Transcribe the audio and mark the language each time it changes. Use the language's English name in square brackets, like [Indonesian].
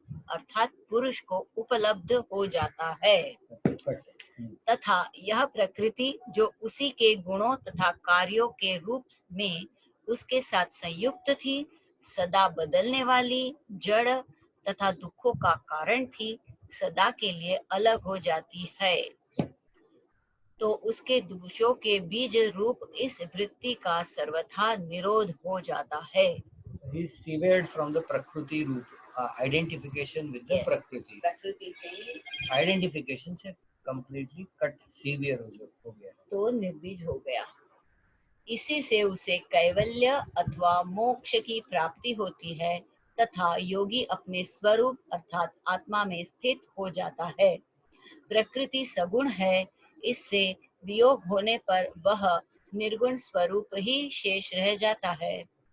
[Hindi] अर्थात पुरुष को उपलब्ध हो जाता है, तथा यह प्रकृति जो उसी के गुणों तथा कार्यों के रूप में उसके साथ संयुक्त थी, सदा बदलने वाली, जड़ तथा दुखों का कारण थी, सदा के लिए अलग हो जाती है, तो उसके दोषों के बीज रूप इस वृत्ति का सर्वथा निरोध हो जाता है। [English] He is severed from the prakriti root, identification with the Yes. prakriti. [Hindi] प्रकृति से [English] Identification से completely cut, sever [Hindi] हो गया, तो निर्बीज हो गया। इसी से उसे कैवल्य अथवा मोक्ष की प्राप्ति होती है, तथा योगी अपने स्वरूप अर्थात आत्मा में स्थित हो जाता है। प्रकृति सगुण है, इससे वियोग होने पर वह निर्गुण स्वरूप ही शेष रह जाता है।